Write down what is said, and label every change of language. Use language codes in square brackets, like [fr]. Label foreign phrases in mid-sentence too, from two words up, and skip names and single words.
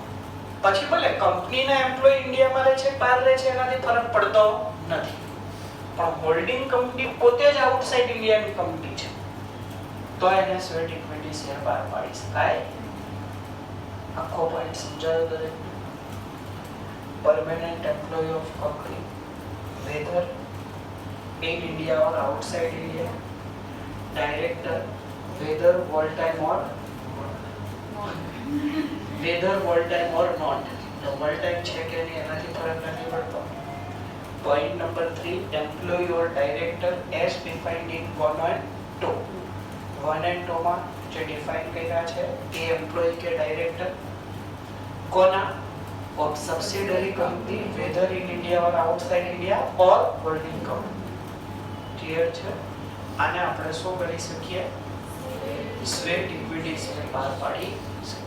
[gu] પછી ભલે કંપનીના એમ્પ્લોયી ઇન્ડિયામાં રહે છે બહાર રહે છે એનાથી ફરક પડતો નથી, પણ [en] holding company [gu] પોતે જ [en] outside Indiaની [gu] કંપની છે તો એને [en] sweat equity share [gu] બહાર પાડી શકાય. આખો પોઈન્ટ સમજાયો દરેક? [en] permanent employee of company whether in India or outside India, director whether full time or not, the full time [gu] છે કે નહીં એનાથી ફરક નથી પડતો. [en] Point number 3, employee or director as defined in 1 and 2. [gu] 1 and 2 માં જે ડિફાઇન કર્યા છે એ એમ્પ્લોયી કે ડાયરેક્ટર કોના? [en] of subsidiary company whether in India or outside India or holding company. [gu] Clear છે? આને આપણે શું કરી શકીએ? [en] sweat equity share [gu] બહાર પાડી શકીએ.